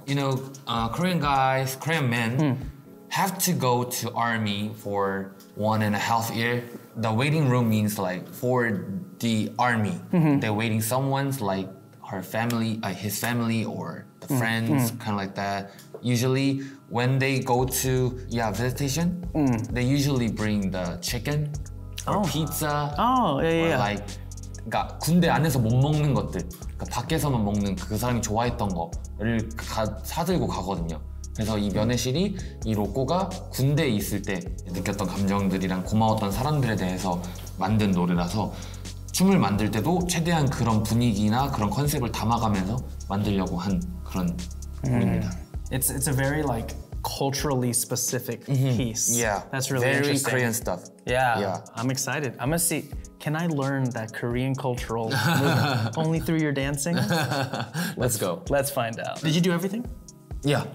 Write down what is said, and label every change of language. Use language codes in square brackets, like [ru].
[en] You know, Korean guys, Korean men have to go to army for 1.5 years. The waiting room means like for the army. They're waiting someone's like her family, his family or the friends, kind of like that. Usually when they go to visitation, they usually bring the chicken or pizza or like [ko] 그러니까 군대 안에서 못 먹는 것들, 그러니까 밖에서만 먹는 그 사람이 좋아했던 거를 사들고 가거든요. 그래서 이 면회실이 이 로꼬가 군대에 있을 때 느꼈던 감정들이랑 고마웠던 사람들에 대해서 만든 노래라서 춤을 만들 때도 최대한 그런 분위기나 그런 컨셉을 담아가면서 만들려고 한 그런 곡입니다. [en] It's a very like culturally specific piece. Yeah, that's really very interesting. Korean stuff. Yeah, I'm excited. I'm gonna see. Can I learn that Korean cultural movement only through your dancing? Let's go. Let's find out. Did you do everything? Yeah,